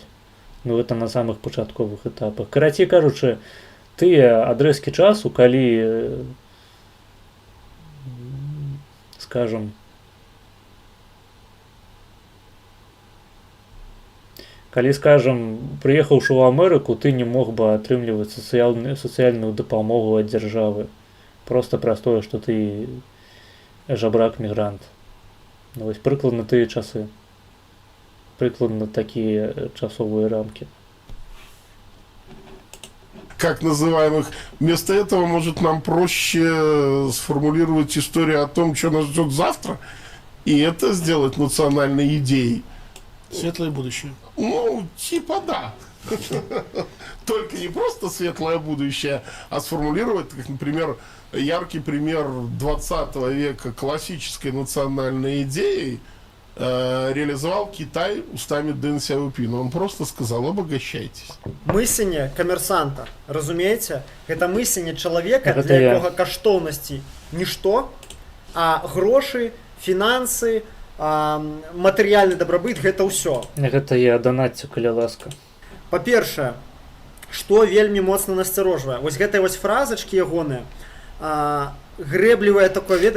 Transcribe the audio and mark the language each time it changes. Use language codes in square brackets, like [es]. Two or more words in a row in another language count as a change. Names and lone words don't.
[be] Ну, гэта на самых пачатковых этапах. Карацей кажучы, тыя адрэзкі часу, калі скажем, калі, скажем, прыехаўшы ў Амерыку, ты не мог бы атрымліваць сацыяльную дапамогу ад дзяржавы. Просто праз тое, што ты жабрак-мігрант. Ну, вось прыкладна тыя часы. Прыкладна такія часовыя рамкі. [ru] Как называемых. Вместо этого, может, нам проще сформулировать историю о том, что нас ждет завтра, и это сделать национальной идеей. Светлое будущее. Ну, типа да. Только не просто светлое будущее, а сформулировать, как, например, яркий пример 20 века классической национальной идеей реализовал Китай устами Дэн Сяопина. Он просто сказал: обогащайтесь. [be] Мысленне камерсанта, разумееце, гэта мысленне чалавека, для якога каштоўнасці нішто, а грошы, фінансы, матэрыяльны дабрабыт гэта ўсё. Гэта я данаццю, каля ласка. Па-першае, што вельмі моцна насцярожвае, вось гэтыя вось фразачкі ягоныя, грэблівае такое, ведаеце...